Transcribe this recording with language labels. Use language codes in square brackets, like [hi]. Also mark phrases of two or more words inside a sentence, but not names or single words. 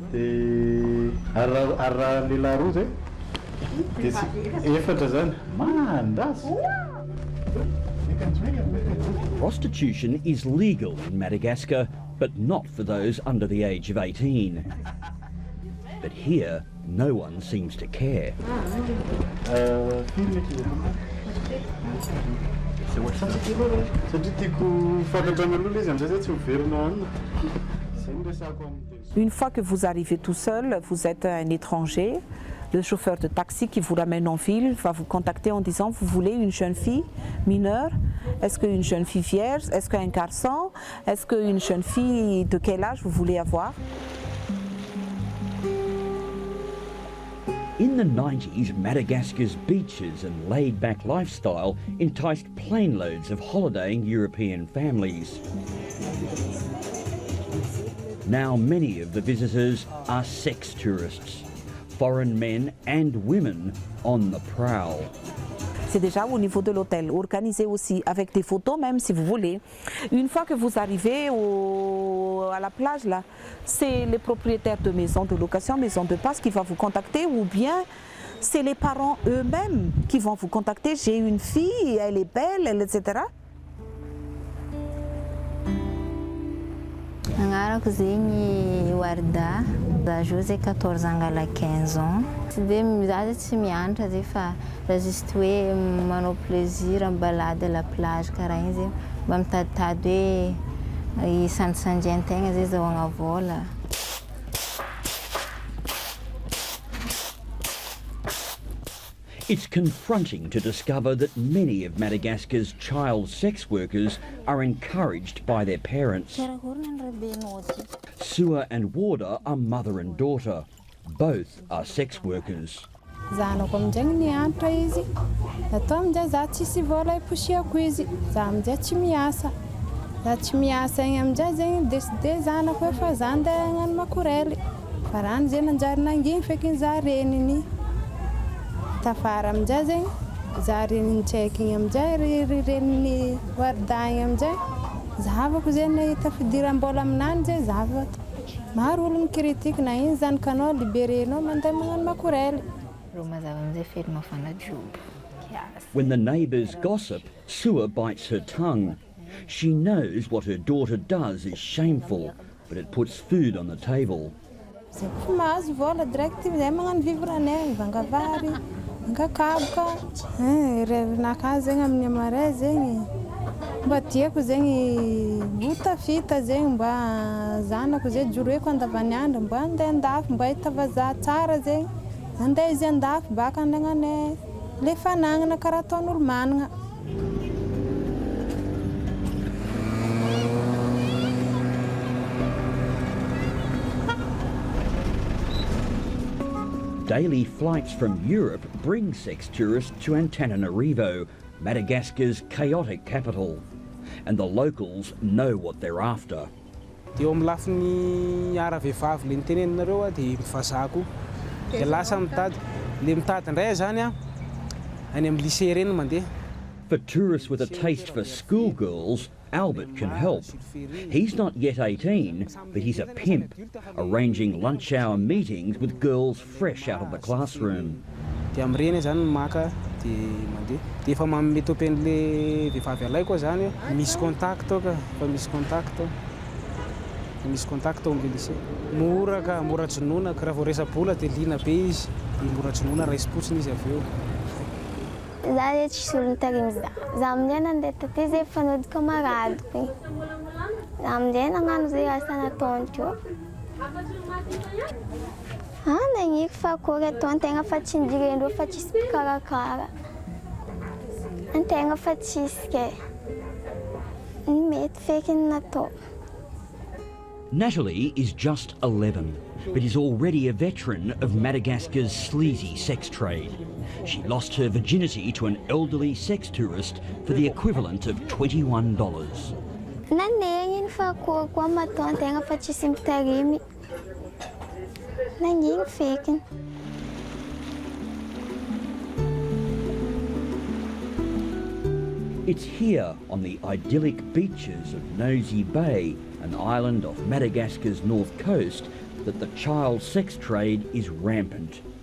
[en] Man, that's... Prostitution is legal in Madagascar, but not for those under the age of 18. But here, no one seems to care. [fr] Une fois que vous arrivez tout seul, vous êtes un étranger. Le chauffeur de taxi qui vous ramène en ville va vous contacter en disant vous voulez une jeune fille mineure? Est-ce qu'une jeune fille vierge? Est-ce qu'un garçon? Est-ce qu'une jeune fille de quel âge vous voulez avoir? [en] In the 90s, Madagascar's beaches and laid-back lifestyle enticed planeloads of holidaying European families. Now many of the visitors are sex tourists, foreign men and women on the prowl. [fr] C'est déjà au niveau de l'hôtel, organisé aussi avec des photos même si vous voulez. Une fois que vous arrivez à la plage là, c'est les propriétaires de maisons de location, maisons de passe qui vont vous contacter ou bien c'est les parents eux-mêmes qui vont vous contacter. J'ai une fille, elle est belle, etc. [mg] Agnarako zegny Warda, za José 14 ans ngala 15 ans. Tsy de za tsy mianatra zay fa juste hoe manao plaisir [fr] en balade à la plage [mg] karaha igny zay mba mitaditady hoe isandisandian-tegna zay zahoagna vola. [en] It's confronting to discover that many of Madagascar's child sex workers are encouraged by their parents. Sua and Warda are mother and daughter. Both are sex workers. [mg] Zanako amin'izay nianatra izy. Atao amin'izay za tsisy vola iposiako izy. Za amin'izay tsy miasa. Za tsy miasa igny amin'izay zegny décidé zanako hoe fa za andeha hagnano makorely. Fa raha zay nanjary nanginy fekiny za reniny. Tafara amin'izay zegny za reniny tsaiky igny amin'izay reniny Warda igny amin'izay. Zahavako zegny tafidiram-bola aminany zay zahavako. Maro olo mikritika na iny zanakanao liberenao mandeha magnano makorely. [en] When the neighbours gossip, Sua bites her tongue. She knows what her daughter does is shameful, but it puts food on the table. [mg] Mahazo vola direct zay magnano vivranay, vangavary, vangakaboka. Revinakahy zegny amin'ny amaray zegny. Mba tiako zegny hotafita zegny mba zanako zay joroeko andavaniandro mba andeha andafy mba hitava za tsara zegny. Andeha izy andafy baka andegnanay le fanagnana karaha ataon'olo managna. [en] Daily flights from Europe bring sex tourists to Antananarivo, Madagascar's chaotic capital. And the locals know what they're after. [mg] Eo amin'ny lafiny ara-vehivavy le niteneninareo dia mifazako. Dia lasa mitady, le mitady indray zany any amin'ny lycée reny mandeha. [en] For tourists with a taste for schoolgirls, Albert can help. He's not yet 18, but he's a pimp, arranging lunch hour meetings with girls fresh out of the classroom. [mg] Dia amin'ireny zany maka dia mandeha. Dia efa mamety open'le vehivavy alay koa zany misy contact ka, fa misy contact. Misy contact amin'ny lycée. Mora ka, mora tsonoana ka raha vao resa-bola dia lina be izy. Dia mora tsonoana raisi-potsiny izy avy eo. Za zay tsisy olo nitarimy za. Za amin'izay nandeha taty zay fanody kamaradiko igny. Za amin'izay nagnano zay asa nataony teo. Nagniko fa akory atao an-tegna fa tsy nidirendreo fa tsisy mpikarakara. An-tegna fa tsisy ke. Mety fekiny natao. [en] Natalie is just 11, but is already a veteran of Madagascar's sleazy sex trade. She lost her virginity to an elderly sex tourist for the equivalent of $21. It's here on the idyllic beaches of Nosy Bay, an island off Madagascar's north coast, that the child sex trade is rampant.